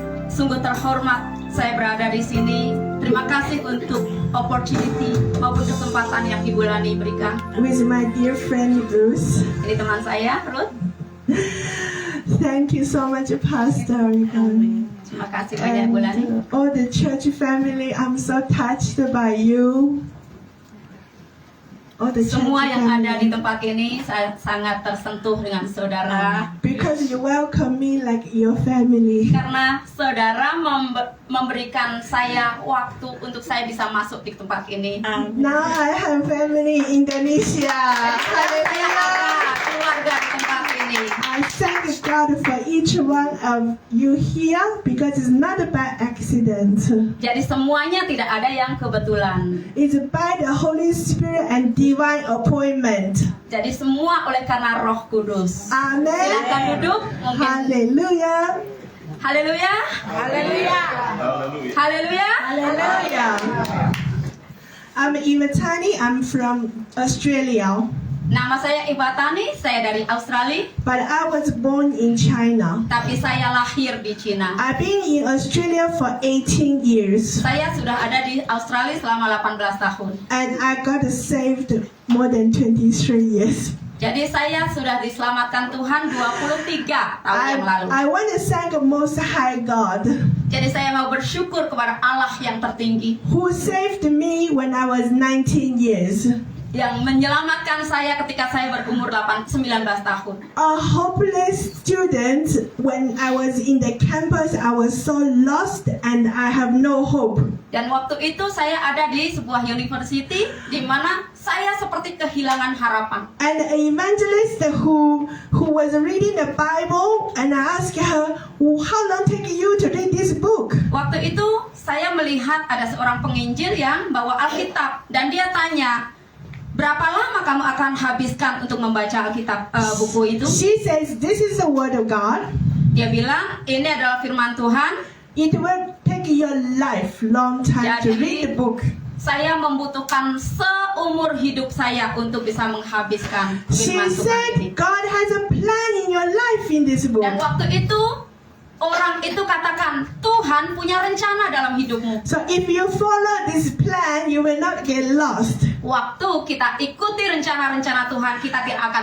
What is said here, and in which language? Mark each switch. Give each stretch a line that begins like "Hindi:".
Indonesian: Sungguh terhormat saya berada di sini. Terima kasih untuk opportunity maupun kesempatan yang Ibu Lani berikan.
English: With my dear friend Bruce.
Indonesian: Ini teman saya, Ruth.
English: Thank you so much, Pastor.
Indonesian: Terima kasih banyak, Bu Lani.
English: And all the church family, I'm so touched by you. All the church
Indonesian: Semua yang ada di tempat ini saya sangat tersentuh dengan saudara.
English: Because you welcome me like your family.
Indonesian: Karena saudara memberikan saya waktu untuk saya bisa masuk di tempat ini.
English: Now I have family in Indonesia.
Indonesian: Saya
English: Hallelujah.
Indonesian: ada keluarga di tempat ini.
English: I thank God for each one of you here because it's not by accident.
Indonesian: Jadi semuanya tidak ada yang kebetulan.
English: It's by the Holy Spirit and divine appointment.
Indonesian: Jadi semua oleh karena Roh Kudus. Silakan Amen. duduk. Mungkin.
English: Hallelujah.
Indonesian: Haleluya.
English: Hallelujah.
Indonesian: Haleluya.
English: Hallelujah. I'm Imatani. I'm from Australia,
Indonesian: Nama saya Ibatani, saya dari Australia,
English: but I was born in China.
Indonesian: tapi saya lahir di Cina.
English: I've been in Australia for 18 years,
Indonesian: Saya sudah ada di Australia selama 18 tahun.
English: and I got saved more than 23 years.
Indonesian: Jadi saya sudah diselamatkan Tuhan 23 tahun yang lalu.
English: I want to thank the Most High God
Indonesian: Jadi saya mau bersyukur kepada Allah yang tertinggi
English: who saved me when I was 19 years.
Indonesian: yang menyelamatkan saya ketika saya berumur 19 tahun.
English: A hopeless student, when I was in the campus, I was so lost and I have no hope.
Indonesian: Dan waktu itu saya ada di sebuah university di mana saya seperti kehilangan harapan.
English: And an evangelist who was reading the Bible, and I asked her, how long take you to read this book?
Indonesian: Waktu itu saya melihat ada seorang penginjil yang bawa Alkitab dan dia tanya, berapa lama kamu akan habiskan untuk membaca Alkitab buku itu?
English: She says, this is the word of God.
Indonesian: Dia bilang, ini adalah firman Tuhan.
English: It will take your life long time to read the book.
Indonesian: Saya membutuhkan seumur hidup saya untuk bisa menghabiskan
English: She
Indonesian: firman Tuhan ini.
English: said, God has a plan in your life in this book.
Indonesian: Dan waktu itu orang itu katakan, Tuhan punya rencana dalam hidupmu.
English: So if you follow this plan, you will not get lost.
Indonesian: Waktu kita ikuti rencana-rencana Tuhan, kita tidak akan